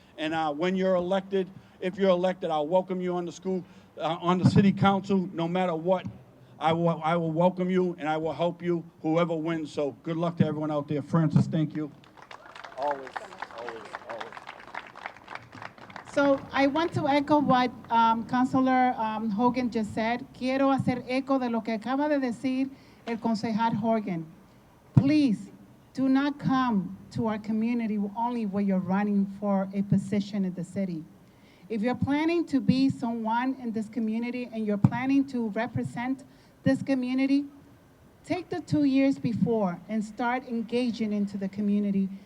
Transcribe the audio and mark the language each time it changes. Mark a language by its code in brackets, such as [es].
[en] And when you're elected, if you're elected, I'll welcome you on the city council, no matter what. I will welcome you and I will help you, whoever wins. So good luck to everyone out there. Francis, thank you. Always, always, always. So I want to echo what Councilor Hogan just said. [es] Quiero hacer eco de lo que acaba de decir el concejal Hogan. [en] Please do not come to our community only when you're running for a position in the city. If you're planning to be someone in this community and you're planning to represent this community, take the 2 years before and start engaging into the community.